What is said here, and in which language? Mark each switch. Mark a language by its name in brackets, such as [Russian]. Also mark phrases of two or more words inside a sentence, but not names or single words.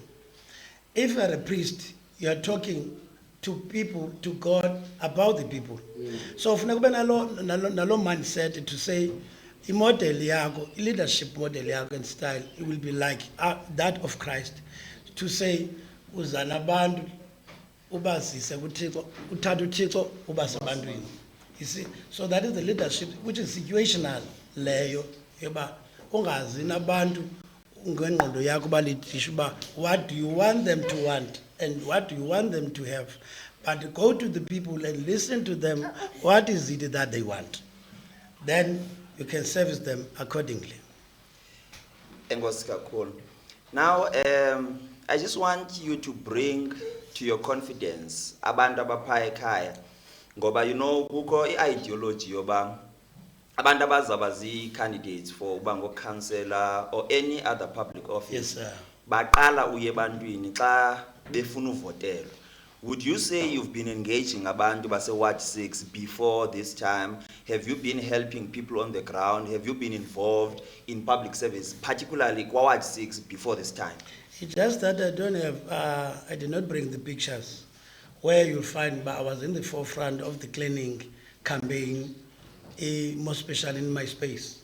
[English] If you are a priest, you are talking to people, to God, about the people. So, if you have a mindset to say, the model, leadership model and style, it will be like that of Christ. To say, [Xhosa] uzana bantu ubazise kuThixo uthatha uThixo ubase ebantwini. [English] You see, so that is the leadership which is situational [Xhosa] leyo yoba ungazi nabantu ngengqondo yakho balithisha uba [English] what do you want them to want and what do you want them to have, but go to the people and listen to them. What is it that they want? Then you can service them accordingly. [Xhosa] Enkosi kakhulu. [English] Now I just want you to bring to your confidence [Xhosa] abantu abapha ekhaya ngoba [English] you know [Xhosa] kukho ideology yoba abantu abazaba [English] candidates for uba councillor or any other public office. Yes, sir. [Xhosa] Baqala uye ebantwini xa befuna uvotelwa. [English] Would you say you've been engaging [Xhosa] abantu base Ward 6 [English] before this time? Have you been helping people on the ground? Have you been involved in public service, particularly Ward 6 before this time? It's just that I don't have, I did not bring the pictures where you'll find, but I was in the forefront of the cleaning campaign, more especially in my space.